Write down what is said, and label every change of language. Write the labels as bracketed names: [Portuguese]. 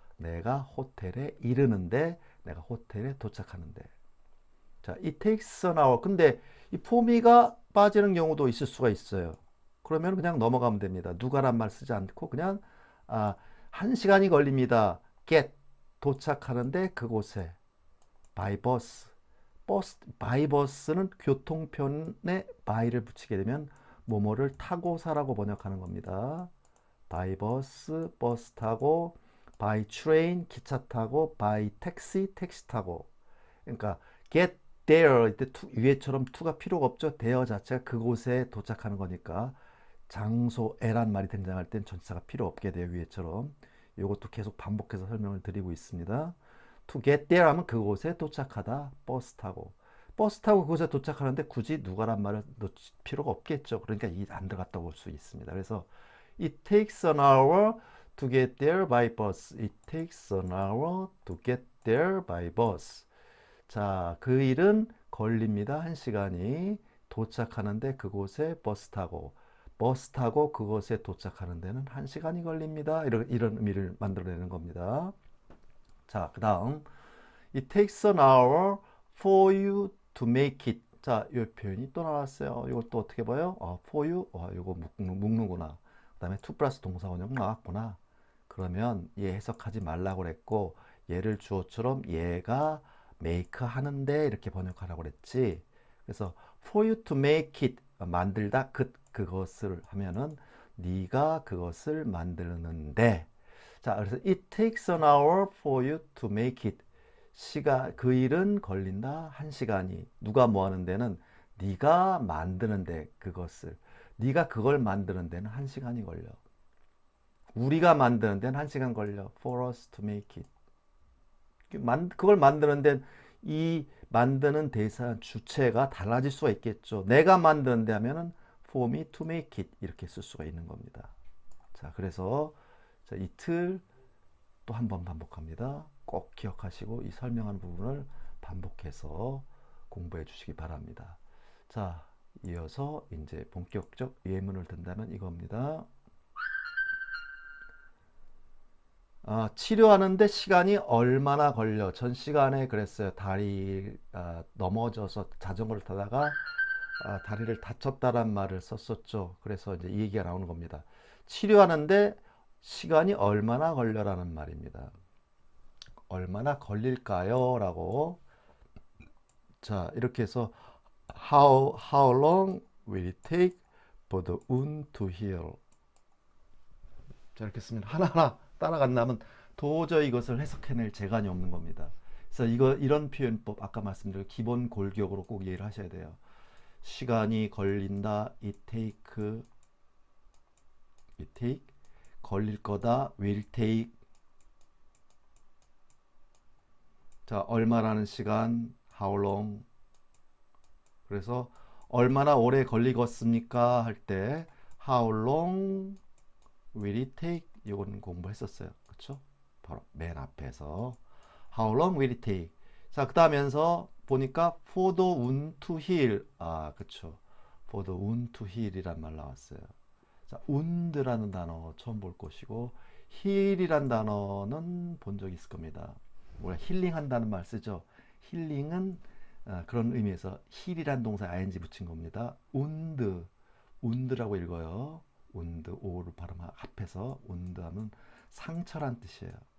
[Korean] 내가 호텔에 이르는데 내가 호텔에 도착하는데. [English] 자, it takes an hour. [Korean] 근데 이 [English] for me [Korean] 가 빠지는 경우도 있을 수가 있어요. 그러면 그냥 넘어가면 됩니다. 누가란 말 쓰지 않고 그냥 1시간이 걸립니다. [English] get [Korean] 도착하는데 그곳에 [English] by bus. by bus [Korean] 는 교통편에 by를 붙이게 되면 뭐뭐를 타고사라고 번역하는 겁니다. [English] by bus, [Korean] 버스 타고, [English] by train, [Korean] 기차 타고, [English] by taxi, [Korean] 택시 타고. 그러니까 [English] get there [Korean] 이때 위에처럼 to가 필요가 없죠. there 자체가 그곳에 도착하는 거니까 장소에란 말이 등장할 땐 전치사가 필요 없게 돼요. 위에처럼. 이것도 계속 반복해서 설명을 드리고 있습니다. [English] to get there [Korean] 하면 그곳에 도착하다. 버스 타고. 버스 타고 그곳에 도착하는데 굳이 누가란 말을 넣을 필요가 없겠죠. 그러니까 이 안 들어갔다 올 수 있습니다. 그래서 [English] it takes an hour to get there by bus. It takes an hour to get there by bus. [Korean] 자, 그 일은 걸립니다. 1시간이 도착하는데 그곳에 버스 타고 그곳에 도착하는 데는 1시간이 걸립니다. 이런 의미를 만들어내는 겁니다. [English] 자, 그 다음 It takes an hour for you to make it. [Korean] 자, 이 표현이 또 나왔어요. 이것도 어떻게 봐요? for you. 이거 묶는구나. 그 다음에 to 플러스 동사 원형 나왔구나. 그러면 얘 해석하지 말라고 그랬고 얘를 주어처럼 얘가 make 하는데 이렇게 번역하라고 그랬지. 그래서 [English] for you to make it [Korean] 만들다 그것을 하면은 네가 그것을 만드는데. 자, 그래서 [English] it takes an hour for you to make it. [Korean] 그 일은 걸린다 1시간이. 누가 뭐 하는 데는 네가 만드는데 그것을. 네가 그걸 만드는 데는 1시간이 걸려. 우리가 만드는 데는 1시간 걸려. [English] For us to make it. [Korean] 그걸 만드는 데는 이 만드는 대사 주체가 달라질 수가 있겠죠. 내가 만드는데 하면은 [English] for me to make it [Korean] 이렇게 쓸 수가 있는 겁니다. 자, 그래서 이틀 또 한 번 반복합니다. 꼭 기억하시고 이 설명하는 부분을 반복해서 공부해 주시기 바랍니다. 자, 이어서 이제 본격적 예문을 든다면 이겁니다. 치료하는데 시간이 얼마나 걸려? 전 시간에 그랬어요. 다리 넘어져서 자전거를 타다가 다리를 다쳤다란 말을 썼었죠. 그래서 이제 이 얘기가 나오는 겁니다. 치료하는데 시간이 얼마나 걸려라는 말입니다. 얼마나 걸릴까요? 라고. 자, 이렇게 해서 [English] how long will it take for the wound to heal? [Korean] 자, 이렇게 쓰면 하나하나 따라간다면 도저히 이것을 해석해낼 재간이 없는 겁니다. 그래서 이런 표현법 아까 말씀드린 기본 골격으로 꼭 이해를 하셔야 돼요. 시간이 걸린다, it take, 걸릴 거다, will take. 자, 얼마라는 시간, [English] how long. [Korean] 그래서 얼마나 오래 걸리겠습니까? 할 때 [English] how long will it take? [Korean] 이건 공부했었어요. 그렇죠? 바로 맨 앞에서 [English] how long will it take? [Korean] 자, 그 다음에서 보니까 [English] for the wound to heal. [Korean] 그렇죠. [English] for the wound to heal이란 [Korean] 말 나왔어요. 자, wound라는 단어 처음 볼 것이고 heal이란 단어는 본 적 있을 겁니다. 우리가 힐링한다는 말 쓰죠. 힐링은 그런 의미에서 heal이란 동사에 ing 붙인 겁니다. wound라고 읽어요. wound, 오를 발음 합해서 wound 하면 상처란 뜻이에요.